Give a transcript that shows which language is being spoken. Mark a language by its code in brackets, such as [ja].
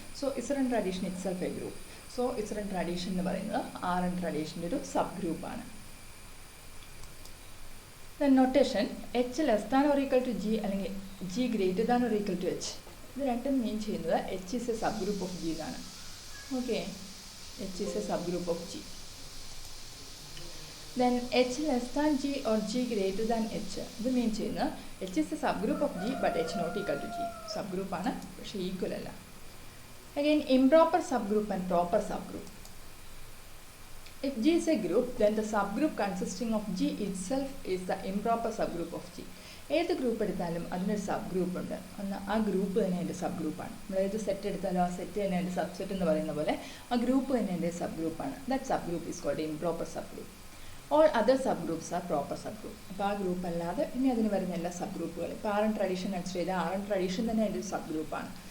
[en] So Z under addition itself a group. So Z under addition [ml] എന്ന് പറയുന്നത് [en] R under അഡീഷൻ്റെ ഒരു സബ് ഗ്രൂപ്പാണ്. Then notation H less than or equal to G അല്ലെങ്കിൽ G greater than or equal to H. [ml] ഇത് രണ്ടും മീൻ ചെയ്യുന്നത് [en] H is a subgroup of G [ml] എന്നാണ്. [en] Okay, H is a subgroup of G. Then h less than g or g greater than h. [ml] ഇത് മീൻ ചെയ്യുന്നത് [en] h is a subgroup of g but h not equal to g. [ml] Subgroup ആണ് പക്ഷേ equal അല്ല. [en] Again improper subgroup and proper subgroup. If g is a group then the subgroup consisting of g itself is the improper subgroup of g. [ml] ഏത് group എടുത്താലും അതിനൊരു sub group ഉണ്ട്. ആ group തന്നെ അതിൻ്റെ സബ് ഗ്രൂപ്പാണ്. നമ്മൾ ഏത് സെറ്റ് എടുത്താലും ആ സെറ്റ് തന്നെ അതിൻ്റെ സബ്സെറ്റ് എന്ന് പറയുന്ന പോലെ ആ ഗ്രൂപ്പ് തന്നെ അതിൻ്റെ സബ് ഗ്രൂപ്പാണ്. [en] That subgroup is called improper subgroup. All other subgroups are proper subgroup. [ml] അപ്പോൾ ആ ഗ്രൂപ്പ് അല്ലാതെ ഇനി അതിന് വരുന്ന എല്ലാ സബ് ഗ്രൂപ്പുകളും ഇപ്പോൾ ആർ എൻ ട്രഡീഷൻ കൺസിഡർ ചെയ്താൽ ആർ എൻ ട്രഡീഷൻ തന്നെ അതിൻ്റെ ഒരു സബ് ഗ്രൂപ്പാണ്.